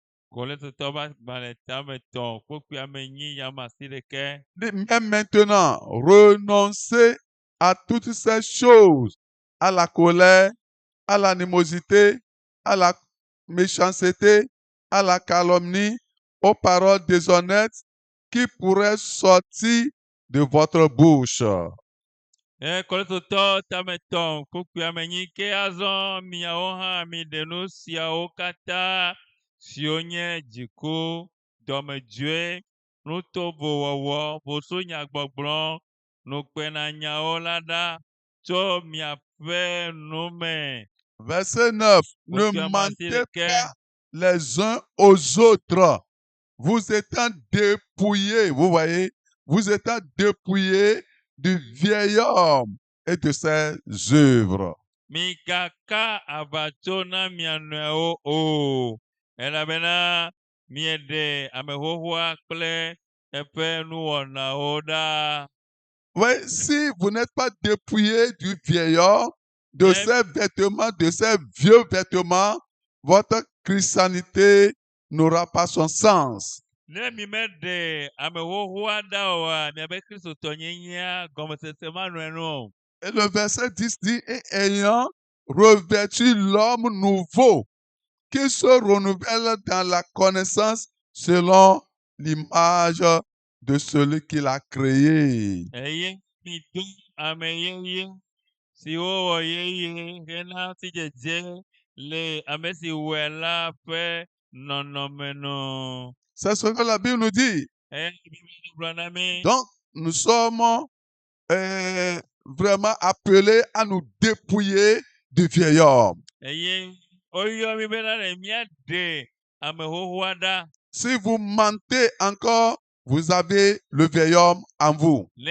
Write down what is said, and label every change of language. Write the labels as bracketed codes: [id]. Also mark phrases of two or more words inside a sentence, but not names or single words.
[fr] Même maintenant, renoncez à toutes ces choses, à la colère, à l'animosité, à la méchanceté, à la calomnie, aux paroles déshonnêtes qui pourraient sortir de votre bouche. [ee] Kɔlɔsitɔ tametɔn kpokpui amenyi ke azɔ miawo hã mi ɖe nu siawo katã siwo nye dziku, dɔmedzoe, nutobowɔwɔ, bosonyagbɔgblɔ, nukpenanyawo la ɖa tso miaƒe nu me. [fr] Verset 9. Ne [ee] Kpokpui [fr] mentez [ee] amasileke. [fr] pas les uns aux autres. Vous étant dépouillés, vous voyez, vous étant dépouillés du vieil homme et de ses œuvres. [ee] Migaka avatso na mia nɔewo o, elabena mieɖe ame xoxoa kple eƒe nuwɔnawo ɖa. [fr] Oui, si vous n'êtes pas dépouillé du vieil homme, de Ne- ses vêtements, de ses vieux vêtements, votre christianité n'aura pas son sens. [ee] Ne mi meɖe ame xoxoa ɖa oa, miabe kristotɔnyenyea gɔmesese manɔe nu o. [fr] Et le verset 10 dit, et ayant revêtu l'homme nouveau, qui se renouvelle dans la connaissance selon l'image de celui qui l'a créé. [ee] Eye mido ame yeye siwo wɔ yeye hena sidzedze le ame si wɔe la ƒe nɔnɔme nu. [fr] C'est ce que la Bible nous dit. Donc, nous sommes vraiment appelés à nous dépouiller du vieil homme. Si vous mentez encore, vous avez le vieil homme en vous.